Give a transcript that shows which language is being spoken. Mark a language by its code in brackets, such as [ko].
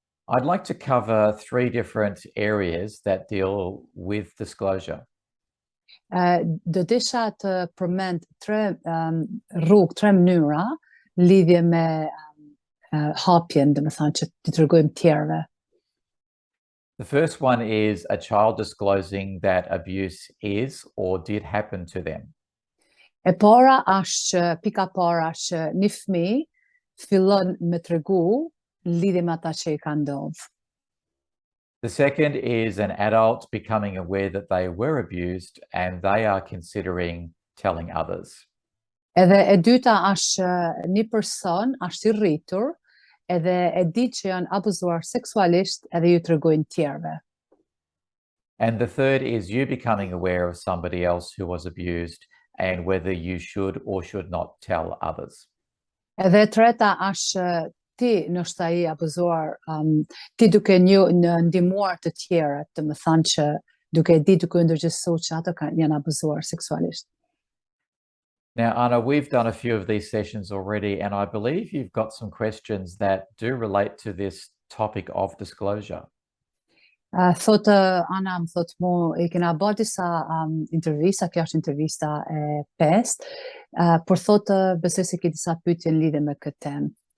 [en] I'd like to cover three different areas that deal with disclosure. [sq] Do desha të përmend tre mënyra lidhje me hapjen, domethënë që t'i tregojmë tjerëve. [en] The first one is a child disclosing that abuse is or did happen to them. [sq] E para është që pika para është që një fëmijë fillon me tregu lidhje me ata që i ka ndodhur. [en] The second is an adult becoming aware that they were abused and they are considering telling others. [sq] Edhe e dyta është një person është i rritur edhe e di që janë abuzuar seksualisht edhe ju tregojnë tjerëve. [en] And the third is you becoming aware of somebody else who was abused and whether you should or should not tell others. [sq] Edhe e treta është ti nështë ai abuzuar, ti duke ndihmuar të tjerët, domethënë që duke ndërgjegjësuar që ato janë abuzuar seksualisht. [en] Now, Anna, we've done a few of these sessions already, and I believe you've got some questions that do relate to this topic of disclosure. [sq] Thotë Ana, më thotë mu, e kena bërë disa intervista, kjo është intervista e 5, por thotë besoj se ke disa pyetje në lidhje me këtë temë.